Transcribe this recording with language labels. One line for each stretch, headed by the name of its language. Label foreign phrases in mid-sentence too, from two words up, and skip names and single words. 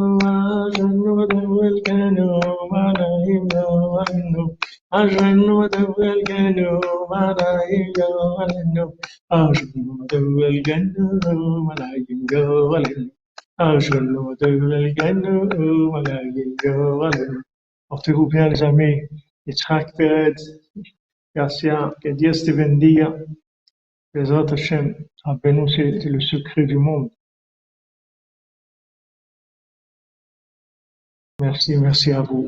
Hebrew: אשרינו מה טוב חלקנו, ומנעים גורלנו. אשרינו מה טוב חלקנו, ומנעים גורלנו. אשרינו מה טוב חלקנו, ומנעים גורלנו. אשרינו מה טוב חלקנו, ומנעים גורלנו.
French: Portez-vous bien les amis. Yitzhak Perez, Garcia, que Dieu
Spanish: te bendiga.
Hebrew: בעזרת השם, רבנו,
French: c'est le secret du monde. Merci, merci à vous.